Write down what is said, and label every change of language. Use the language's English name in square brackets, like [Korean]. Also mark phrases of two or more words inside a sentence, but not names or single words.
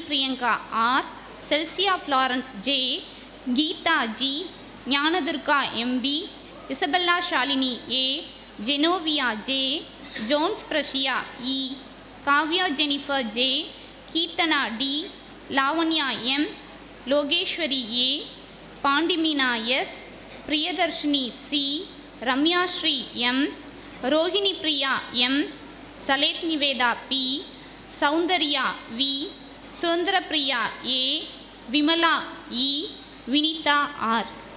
[English] Priyanka R, Celsia Florence J, Geeta G, Jnanadurga MB, Isabella Shalini A, Genovia J, Jones Prashia E, Kavya Jennifer J, Keetana D, Lavanya M, Logeshwari A, Pandimina S, Priyadarshini C, Ramya Shri M, Rohini Priya M, Salet Niveda P, Soundarya V, Sundara Priya A, Vimala E, Vinita R.